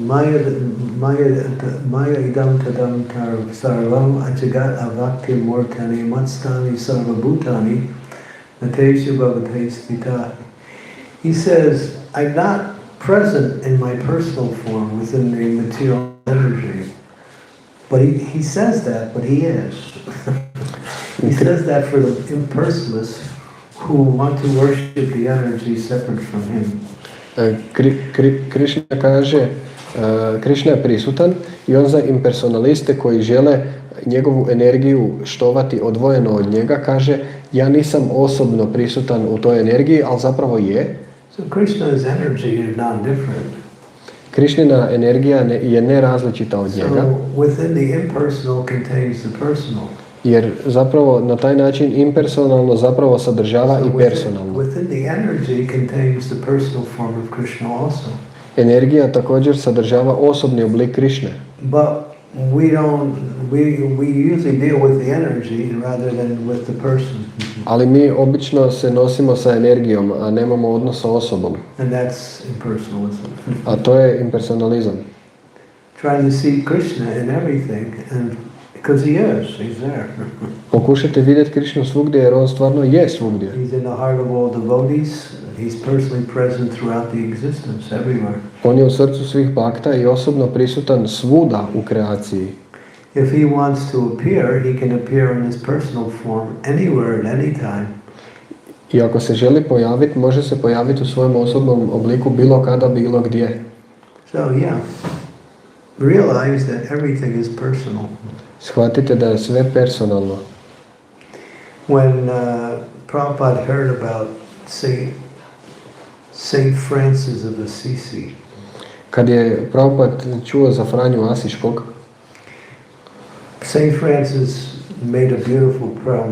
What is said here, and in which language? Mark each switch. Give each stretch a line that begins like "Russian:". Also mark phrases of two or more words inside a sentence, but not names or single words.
Sanskrit: मय इदम् ततम् तर् सर्वम् अजगत् अव्यक्ति मूर्तनि मत्स्थानि सर्वभूतानि नतेषु भवतेस् वित.
English: He says, I'm not present in my personal form within the material energy. But he says that, but he is. He says that for the impersonalists who want to worship the energy separate from him.
Croatian: Krišna kaže, Krišna je prisutan i on za impersonaliste koji žele njegovu energiju štovati odvojeno od njega kaže, ja nisam osobno prisutan u toj energiji, ali zapravo je.
English: So Krishna's energy is non-different.
Croatian: Krišnina energija je nerazličita od njega.
English: So within the impersonal contains the personal.
Croatian: Jer zapravo na taj način impersonalno zapravo sadržava i personalno.
English: Within the energy contains the personal form of Krishna also.
Croatian: Energija također sadržava osobni oblik Krišne.
English: But we usually deal with the energy rather than with the person.
Croatian: Ali mi obično se nosimo sa energijom, a nemamo odnos sa osobom.
English: And that's impersonalism.
Croatian: A to je impersonalizam.
English: Trying to see Krishna in everything, and because he's there.
Croatian: Pokušajte vidjeti Krišnu svugdje jer on stvarno je svugdje.
English: He's in the heart of all devotees. He's personally present throughout the existence, everywhere.
Croatian: On je u srcu svih bhakta i osobno prisutan svuda u kreaciji.
English: If he wants to appear, he can appear in his personal form anywhere at any time.
Croatian: I ako se želi pojaviti, može se pojaviti u svojem osobnom obliku bilo kada, bilo gdje.
English: So yeah, realize that everything is personal.
Croatian: Shvatite da je sve personalno.
English: When Prabhupada heard about Saint Francis of Assisi,
Croatian: Kad je Prabhupada čuo za Franju Asiškog,
English: Saint Francis made a beautiful poem.